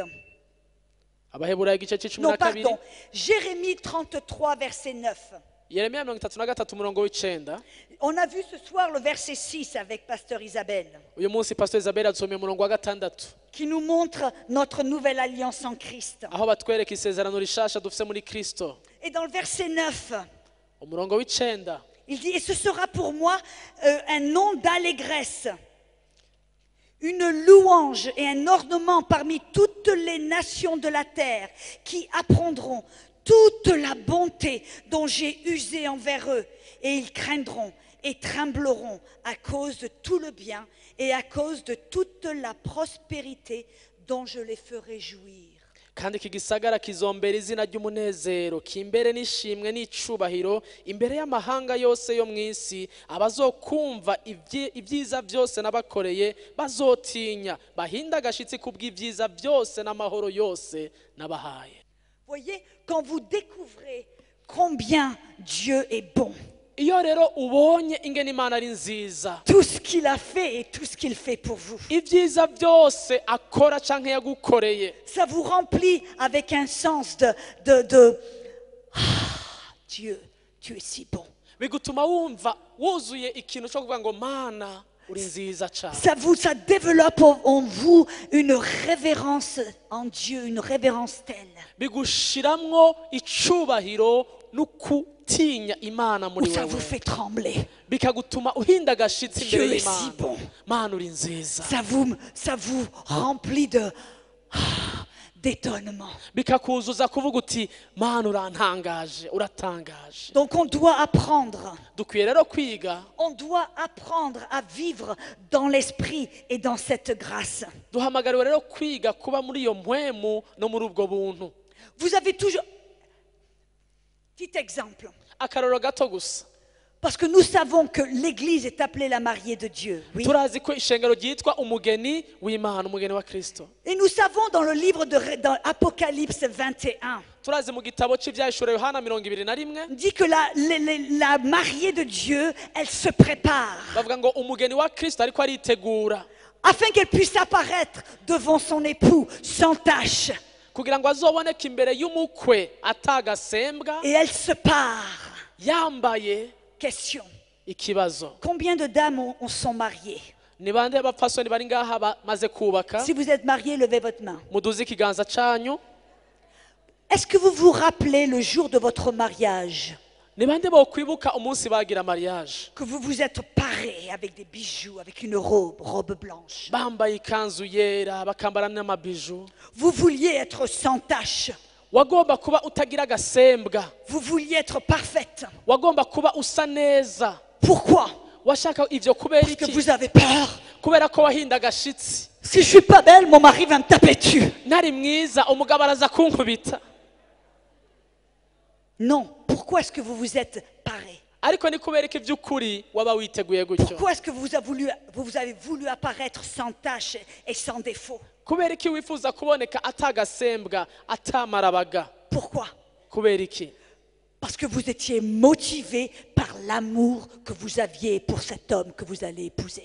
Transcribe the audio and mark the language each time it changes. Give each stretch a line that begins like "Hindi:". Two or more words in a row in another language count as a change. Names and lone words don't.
Rundi: Abaheburayo igice c'icumi
French: Non,
Rundi: na kabiri.
French: pardon. Jérémie 33, verset 9.
Rundi: Yeremiya 33 umurongo w'icenda.
French: On a vu ce soir le verset 6 avec Pasteur Isabelle,
Rundi: Uyu munsi Pastor Isabelle adusomye umurongo wa 6
French: qui nous montre notre nouvelle alliance en Christ.
Rundi: aho batwereka isezerano rishasha dufise muri Kristo.
French: Et dans le verset 9,
Rundi: Umurongo w'icenda
French: il dit, et ce sera pour moi un nom d'allégresse, une louange et un ornement parmi toutes les nations de la terre qui apprendront toute la bonté dont j'ai usé envers eux, et ils craindront et trembleront à cause de tout le bien et à cause de toute la prospérité dont je les ferai jouir.
Rundi: kandi iki gisagara kizombera izina ry'umunezero kimbere n'ishimwe n'icubahiro imbere y'amahanga yose yo mw'isi, abazokumva ibyiza byose nabakoreye bazotinya bahinda agashitsi kubw'ibyiza byose n'amahoro yose nabahaye.
French: Voyez, quand vous découvrez combien Dieu est bon,
Rundi: iyo rero ubonye ingene imana ari nziza
French: tout ce qu'il a fait et tout ce qu'il fait pour vous,
Rundi: ibyiza byose akora canke yagukoreye
French: ça vous remplit avec un sens Ah, Dieu, tu es si bon.
Rundi: bigutuma wumva wuzuye ikintu cyo kuvuga ngo mana uri nziza cyane.
French: Ça développe en vous une révérence en Dieu, une révérence telle
Rundi: bigushiramwo icubahiro n'ukutinya imana
French: où
Rundi: muri
French: ça vous
Rundi: wewe
French: fait trembler.
Rundi: bikagutuma uhinda agashitsi
French: Dieu
Rundi: imbere
French: est si
Rundi: y'imana.
French: bon.
Rundi: Mana uri nziza.
French: Ça vous remplit d'étonnement.
Rundi: Bikakuzuza kuvuga uti mana urantangaje uratangaje.
French: Donc on doit apprendre.
Rundi: Dukwiye rero kwiga
French: On doit apprendre à vivre dans l'esprit et dans cette grâce.
Rundi: duhamagariwe rero kwiga kuba muri iyo mpwemu no muri ubwo buntu.
French: Vous avez toujours... Petit exemple.
Rundi: Akaroro gato gusa.
French: Parce que nous savons que l'Église est appelée la mariée de Dieu. Oui.
Rundi: Turazi ko ishengero ryitwa umugeni w'Imana, umugeni wa Kristo.
French: Et nous savons dans le livre dans Apocalypse 21,
Rundi: Turazi mu gitabo cy'ibyahishura Yohana 21
French: dit que la mariée de Dieu, elle se prépare
Rundi: bavuga ngo umugeni wa Kristo ariko aritegura
French: afin qu'elle puisse apparaître devant son époux sans tache.
Rundi: kugira ngo azoboneke imbere y'umukwe atagasembwa
French: Et elle se part.
Rundi: yambaye.
French: Question.
Rundi: Ikibazo,
French: Combien de dames sont mariées?
Rundi: ni bande bapfasoni bari ngaha bamaze kubaka?
French: Si vous êtes mariés, levez votre main.
Rundi: Muduze ikiganza canyu.
French: Est-ce que vous vous rappelez le jour de votre mariage?
Rundi: Ni bande bokwibuka umunsi bagira mariage
French: Que vous vous êtes parés avec des bijoux, avec une robe blanche.
Rundi: bambaye ikanzu yera bakambara n'amabiju.
French: Vous vouliez être sans tache.
Rundi: Wagomba kuba utagira gasembwa.
French: Vous vouliez être parfaite.
Rundi: Wagomba kuba usa neza.
French: Pourquoi?
Rundi: Washaka ivyo kubera
French: Parce que
Rundi: iki?
French: vous avez peur.
Rundi: Kubera ko wahinda agashitsi.
French: Si je suis pas belle, mon mari va me taper dessus.
Rundi: Nari mwiza umugabo araza kunkubita.
French: Non. Pourquoi est-ce que vous vous êtes parés?
Rundi: Ariko ni kubera iki by'ukuri waba witeguye gutyo?
French: Pourquoi est-ce que vous avez voulu apparaître sans tache et sans défaut?
Rundi: Kubera iki wifuza kuboneka atagasembwa atamarabaga?
French: Pourquoi?
Rundi: Kubera iki?
French: Parce que vous étiez motivé par l'amour que vous aviez pour cet homme que vous allez épouser.